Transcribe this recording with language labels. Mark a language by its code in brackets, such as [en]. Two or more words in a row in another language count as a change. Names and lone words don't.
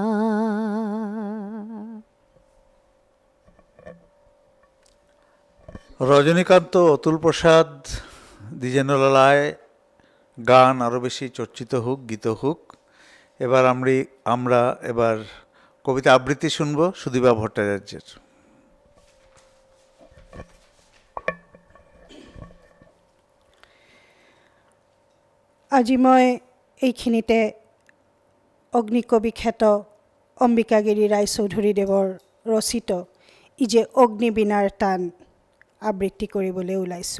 [bn] রজনীকান্ত, অতুল প্রসাদ, দ্বিজেন্দ্রলালায় গান আরও বেশি চর্চিত হোক, গীত হোক। এবার আমরা এবার কবিতা আবৃত্তি শুনব সুদীপা ভট্টাচার্যের। [as] আজি মই এইখিনিতে অগ্নিকবি খ্যাত অম্বিকাগিৰি ৰায়চৌধুৰীদেৱৰ ৰচিত ই যে অগ্নিবীণাৰ টান আবৃত্তি কৰিবলৈ ওলাইছোঁ।